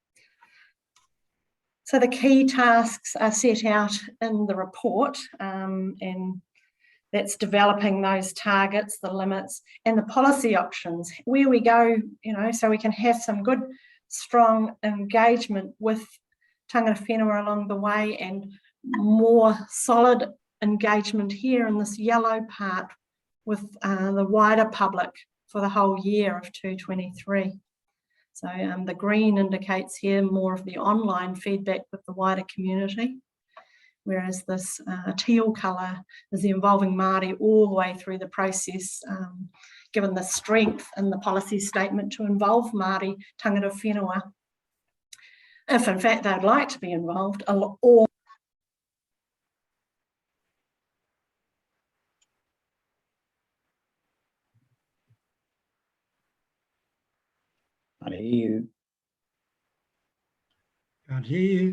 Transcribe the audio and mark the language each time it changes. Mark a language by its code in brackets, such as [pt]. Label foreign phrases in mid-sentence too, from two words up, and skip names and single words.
[en] So the key tasks are set out in the report, and that's developing those targets, the limits, and the policy options, where we go, you know, so we can have some good, strong engagement with [mi] tangata whenua [en] along the way, and more solid engagement here in this yellow part with the wider public for the whole year of 2023. So the green indicates here more of the online feedback with the wider community, whereas this teal colour is involving Māori all the way through the process, given the strength in the policy statement to involve Māori [mi] tangata whenua, [en] if in fact they'd like to be involved, or I hear you. Can't hear you.